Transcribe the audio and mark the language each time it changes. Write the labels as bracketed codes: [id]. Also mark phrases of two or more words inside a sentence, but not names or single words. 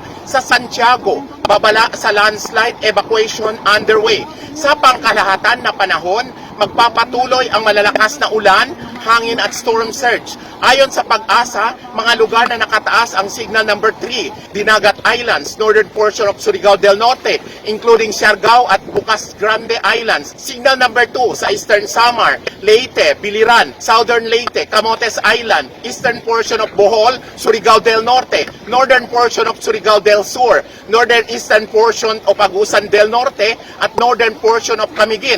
[tl] Sa Santiago, babala sa landslide, [en] evacuation underway. [tl] Sa pangkalahatan na panahon, magpapatuloy ang malalakas na ulan, hangin at [en] storm surge. [tl] Ayon sa Pag-asa, mga lugar na nakataas ang [en] signal number 3, [tl] Dinagat Islands, [en] northern portion of [tl] Surigao del Norte, including Siargao at Bukas Grande Islands. [en] Signal number 2 [tl] sa Eastern Samar, Leyte, Biliran, Southern Leyte, Camotes Island, [en] eastern portion of [tl] Bohol, Surigao del Norte, [en] northern portion of [tl] Surigao del Sur, [en] northern eastern portion of [tl] Agusan del Norte, at [en] northern portion of [tl] Camiguin.